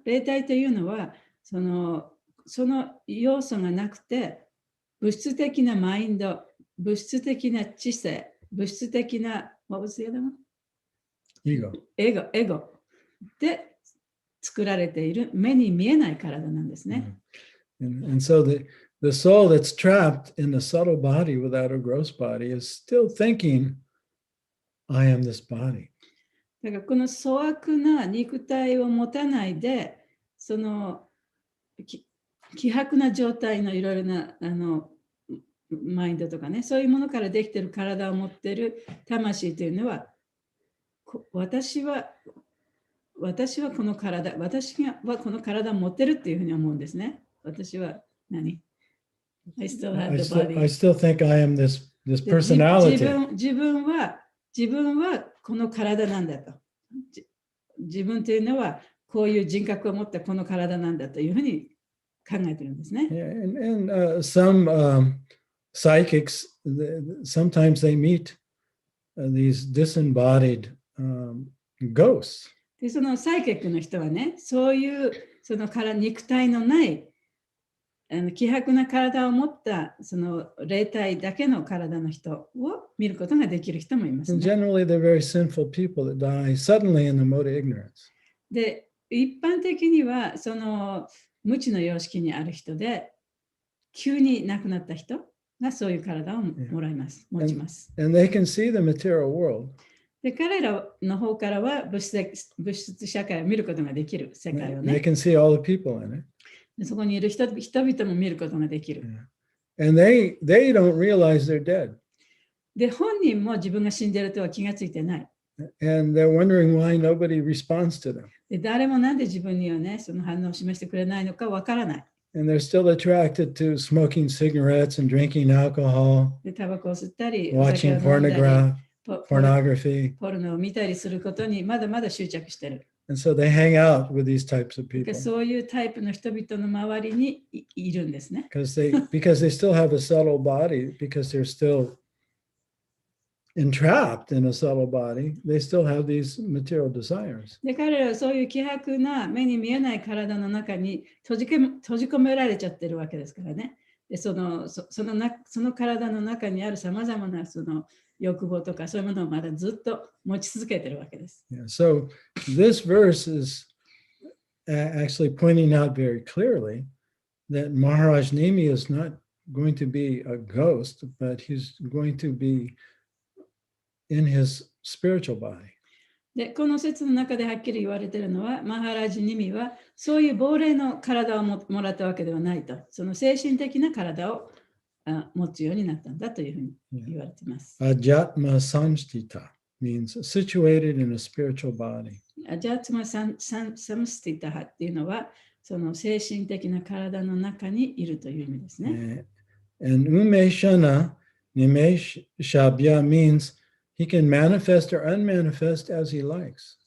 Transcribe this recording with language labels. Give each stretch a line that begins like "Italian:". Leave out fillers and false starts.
Japanese: 霊体というのは、その要素がなくて、物質的なマインド、物質的な知性、物質的な、
English: what was the other one?
Japanese: エゴで作られている目に見えない体なんですね。
English: And so the soul that's trapped in the subtle body without a gross body is still thinking, I am this body.
Japanese: だからこの粗悪な肉体を持たないで、その希薄な状態のいろいろなマインドとかね、そういうものからできている体を持っている魂というのは、私はこの体、私はこの体を持ってるっていうふうに思うんですね。私は何？
English: I still have the body. I still think I am this personality.
Japanese: 自分はこの体なんだと。自分というのはこういう人格を持ったこの体なんだというふうに考えてるんですね。
English: And some psychics, sometimes they meet these disembodied ghosts.
Japanese: で、そのサイケックの人はね、そういうその肉体のない希薄な体を持ったその霊体だけの体の人を見ることができる人もいます、
English: And
Japanese: ね。
English: generally, they're very sinful people that die suddenly in the mode of ignorance.
Japanese: で、一般的にはその無知の様式にある人で、急に亡くなった人がそういう体をもらいます、持ちます。
English: And they can see the material world.
Japanese: で、彼らの方からは物質社会を見ることができる世界を
English: They
Japanese: ね。
English: can see all the people in it.
Japanese: でそこにいる人々も見ることができる。
English: And they don't realize they're dead.
Japanese: で、本人も自分が死んでいるとは気がついてない。
English: And they're wondering why nobody responds to them.
Japanese: で、誰もなんで自分にはね、その反応を示してくれないのかわからない。
English: And they're still attracted to smoking cigarettes and drinking alcohol,
Japanese: で、タバコを吸ったり、お酒を
English: watching
Japanese: 飲んだり、
English: pornography.
Japanese: ポルノを見たりすることにまだまだ執着してる。
English: And so they hang out with these types of
Japanese: で
English: people
Japanese: そういうタイプの人々の周りにいるんですね。
English: because they still have a subtle body, because they're still entrapped in a subtle body. They still have these material desires.
Japanese: で、彼らはそういう希薄な目に見えない体の中に閉じ込められちゃってるわけですからね。で、その体の中にあるさまざまなその欲望とかそういうものをまだずっと持ち続けてるわけです。
English: Yeah, so this verse is actually pointing out very clearly that Maharaj Nimi is not going to be a ghost, but he's going to be in his spiritual body.
Japanese: で、この説の中ではっきり言われているのは、マハラジニミはそういう亡霊の体をもらったわけではないと、その精神的な体を持つようになったんだというふうに言われています。
English: Ajatma samstita means situated in a spiritual body.
Japanese: アジャツマサムスティタハっていうのは、その精神的な体の中にいるという意味ですね。
English: And umeshana nimeshabya means he can manifest or unmanifest as he likes.